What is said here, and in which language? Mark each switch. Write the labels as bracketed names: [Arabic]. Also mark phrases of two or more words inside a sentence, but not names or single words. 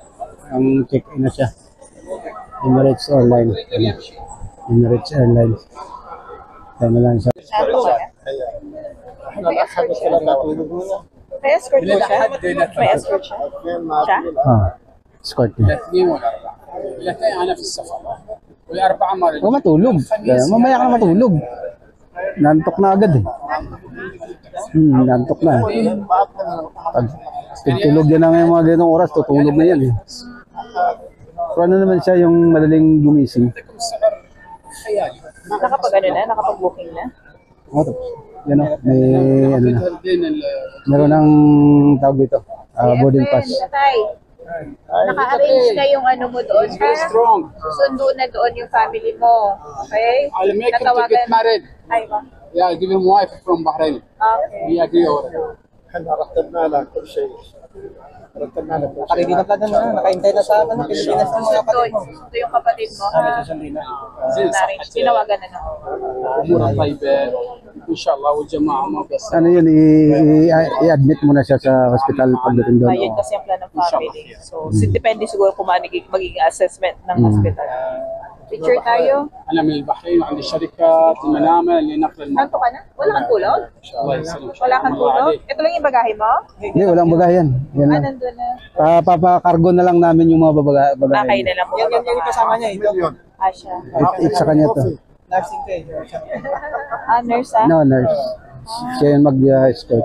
[Filipino] Ang check-in na siya. Emirates Airlines. Emirates Airlines. Hintay na lang siya. May escort po siya? May escort siya? Siya? Escort niya. [Arabic] الاثنين والاربعه. الاثنين انا في السفر. والاربعه ما [Filipino] Huwag matulog. Mamaya ka na matulog. Nantok na agad eh. Nantok na. Pag tulog yan na ngayon mga ganong oras, tutulog na yan eh. So ano naman siya yung madaling gumising. Nakapag ano na? Nakapag-booking na? O, yan o, may ano na. Meron ng tawag dito, [English] boarding pass. [Filipino] Tatay, naka-arrange na yung ano mo doon, ha? strong. Susundo na doon yung family mo. Okay? [English] I'll make him to get married. [Filipino] Ay, ba? [English] Yeah, give him wife from Bahrain. Okay. We agree already. [Filipino] Nakaredy na pala na, nakaintay na sa Pilipinas ng mga kapatid mo. Susundo yung kapatid mo, ha? Na-arrange. Tinawagan na na. [Arabic] امورها طيبه ان شاء الله والجماعه ما بس [Filipino] Ano yun, i-admit mo na siya sa hospital pagdating doon. Ayun kasi ang plan ng family. So, depende siguro kung magiging assessment ng hospital. Picture tayo. [Arabic] انا من البحرين وعندي شركه في المنامه لنقل المرضى. [Filipino] Nanto ka na? Wala kang tulog? [Arabic] الله يسلمك. [Filipino] Wala kang tulog? Ito lang yung bagahe mo? Hindi, walang bagahe yan. Yan lang. Nandun na. Papakargo na lang namin yung mga Bakay bagahe. na lang mo. Yan yung kasama niya, ito. Asya. Sa kanya to. Nursing ko eh. Nurse ah? No, nurse. Siya yung mag-escort.